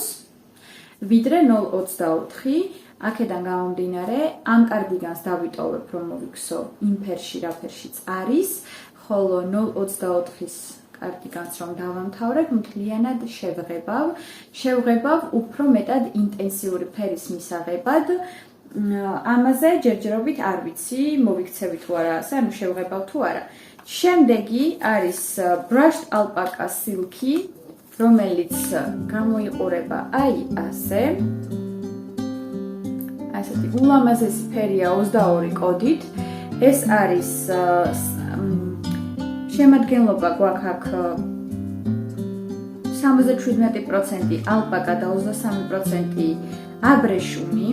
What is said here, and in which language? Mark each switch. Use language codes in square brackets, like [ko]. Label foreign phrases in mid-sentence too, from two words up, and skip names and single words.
[ka] ვიდრე 0.24, აქედან გამომდინარე, ამ კარდიგანს დავიტოვებ, რომ მოვიქცო იმ ფერში, რა ფერშიც არის, ხოლო 0.24-ის კარდიგანს რომ დავამთავრებ, მთლიანად შევღებავ უფრო მეტად ინტენსიური ფერის მისაღებად. ამაზე ჯერჯერობით არ ვიცი, მოვიქცევი თუ არა, ანუ შევღებავ თუ არა. შემდეგი არის [en] brushed alpaca silky, [ka] რომელიც გამოიყურება აი ასე. ასეთი ულამაზესი ფერია 22 კოდით. ეს არის შემადგენლობა გვაქვს აქ 77% ალპაკა და 23% აბრეშუმი.